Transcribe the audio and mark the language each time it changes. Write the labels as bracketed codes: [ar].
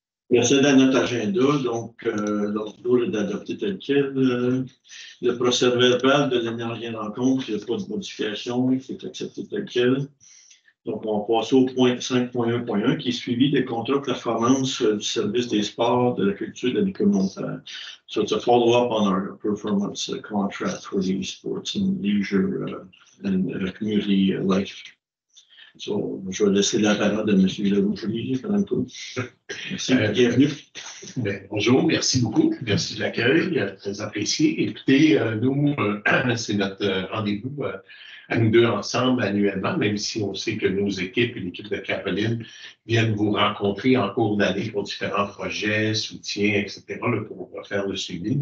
[fr] Merci à notre agenda, donc l'ordre est d'adopter tel quel. Le procès verbal de la dernière rencontre, il n'y a pas de modification, il faut accepter tel quel. Donc, on va passer au point 5.1.1 qui est suivi des contrats de performance du service des sports, de la culture et de la vie communautaire. [en] So it's a follow-up on our performance contract for the sports and leisure and community life. [fr] So, je vais laisser la parole à M. Desrougier, Mme Proulx. Merci, bienvenue. Bonjour, merci beaucoup. Merci de l'accueil, très apprécié. Écoutez, nous, c'est notre rendez-vous à nous deux ensemble annuellement, même si on sait que nos équipes et l'équipe de Caroline viennent vous rencontrer en cours d'année pour différents projets, soutiens, etc., là, pour faire le suivi.